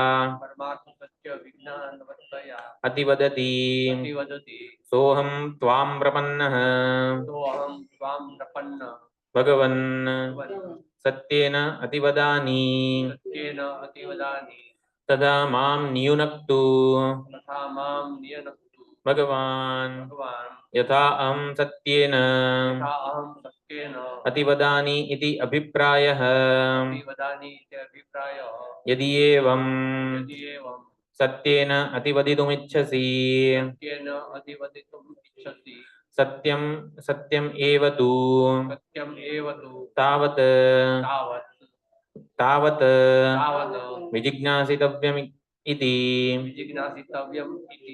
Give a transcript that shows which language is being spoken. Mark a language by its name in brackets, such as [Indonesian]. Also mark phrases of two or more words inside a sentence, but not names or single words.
[Sanskrit] અતિવદતિ સોહમ ત્વામ પ્રપન્નઃ ભગવન સત્યેન અતિવદાની તથા મામ નિયુનક્તુ ભગવાન यथा अहं सत्येन अतिवदानि इति अभिप्रायः यदि एवं સત્યેન અતિવદિતુમિચ્છસી સત્યેન અધિવદિતુમ ઇચ્છસि સત્યમ સત્યમ એવ તુ સત્યમ એવ તુ તાવત તાવત તાવત તાવત વિજિજ્ઞાસિતવ્યમ ઇતિ વિજિજ્ઞાસિતવ્યમ ઇતિ